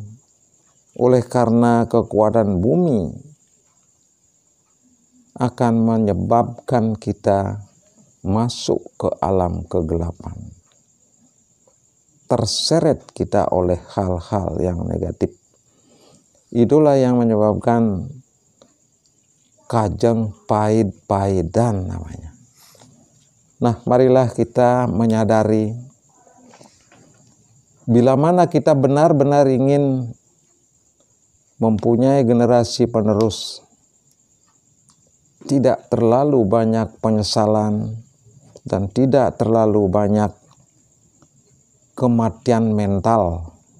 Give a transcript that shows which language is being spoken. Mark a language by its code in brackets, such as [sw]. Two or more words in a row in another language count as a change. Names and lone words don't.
[id] Oleh karena kekuatan bumi akan menyebabkan kita masuk ke alam kegelapan. Terseret kita oleh hal-hal yang negatif. Itulah yang menyebabkan kajeng paid-paidan namanya. Nah, marilah kita menyadari bila mana kita benar-benar ingin mempunyai generasi penerus tidak terlalu banyak penyesalan dan tidak terlalu banyak kematian mental.